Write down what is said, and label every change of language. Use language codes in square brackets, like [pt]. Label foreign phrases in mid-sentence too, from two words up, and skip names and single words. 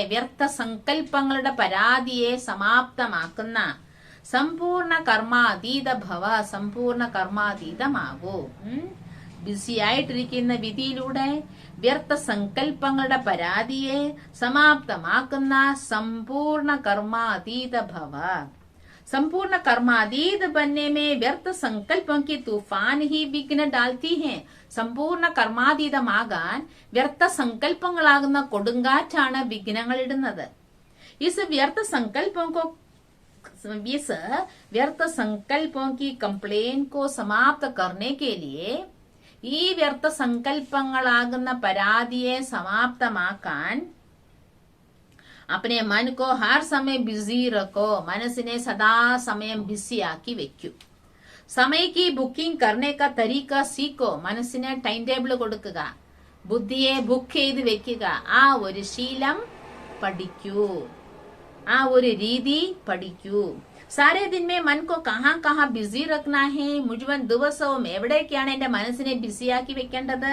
[ml] വ്യർത്ഥ സങ്കല്പങ്ങളുടെ പരാതിയെ സമാപ്തമാക്കുന്ന സമ്പൂർണ്ണ കർമാതീത ഭവ. സമ്പൂർണ്ണ കർമാതീതമാകൂ. ബിസി ആയിട്ടിരിക്കുന്ന വിധിയിലൂടെ വ്യർത്ഥ സങ്കല്പങ്ങളുടെ പരാതിയെ സമാപ്തമാക്കുന്ന സമ്പൂർണ്ണ കർമാതീത ഭവ. [hi] संपूर्ण कर्मातीत बनने में व्यर्थ संकल्पों की तूफान ही विघ्न डालती है. [ml] സമ്പൂർണ്ണ കർമാതീതമാകാൻ വ്യർത്ഥ സങ്കല്പങ്ങളാകുന്ന കൊടുങ്കാറ്റാണ് വിഘ്നങ്ങൾ ഇടുന്നത്. [hi] इस व्यर्थ संकल्पों की कंप्लेन को समाप्त करने के लिए [ml] ഈ വ്യർത്ഥ സങ്കല്പങ്ങളാകുന്ന പരാതിയെ സമാപ്തമാക്കാൻ [hi] अपने मन को हर समय बिजी रखो. [ml] മനസ്സിനെ സദാസമയം ബിസിയാക്കി വെക്കൂ. [hi] समय की बुकिंग करने का तरीका सीखो. [ml] മനസ്സിനെ ടൈം ടേബിൾ കൊടുക്കുക. ബുദ്ധിയെ ബുക്ക് ചെയ്ത് വെക്കുക. ആ ഒരു ശീലം പഠിക്കൂ. ആ ഒരു രീതി പഠിക്കൂ. [hi] सारे दिन में मन को कहाँ कहाँ बिज़ी रखना है. [ml] മുഴുവൻ ദിവസവും എവിടേക്കാണ് എന്റെ മനസ്സിനെ ബിസിയാക്കി വെക്കേണ്ടത്?